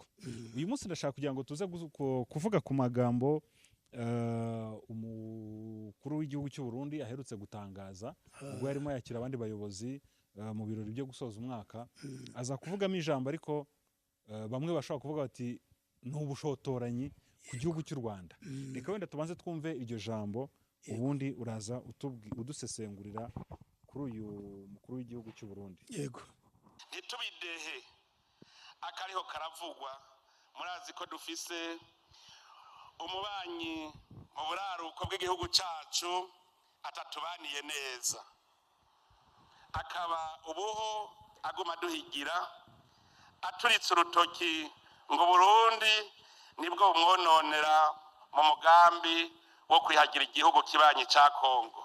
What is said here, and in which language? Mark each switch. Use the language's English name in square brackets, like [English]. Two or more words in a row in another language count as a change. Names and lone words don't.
[Kinyarwanda] Uyu munsi ndashaka kugira ngo tuze kuvuga ku magambo umukuru w'igihugu cy'u Burundi aherutse gutangaza ubwo yarimo yakira abandi bayobozi mu birori byo gusoza umwaka. Aza kuvugamo ijambo, ariko bamwe bashobora kuvuga bati n'ubushotoranyi ku gihugu cy'u Rwanda. Reka wenda tubanze twumve iryo jambo, ubundi uraza udusesengurira kuri uyu mukuru w'igihugu cy'u Burundi. Yego. [Rundi] Ntitubidehe akariho karavugwa, murazi ko dufise umubanyi mu buraruko bw'igihugu cyacu atatubaniye neza, akaba ubuho aguma duhigira aturitse urutoki ngo Burundi nibwo bumwononera mu mugambi wo kwihagira igihugu kibanyi cya Kongo.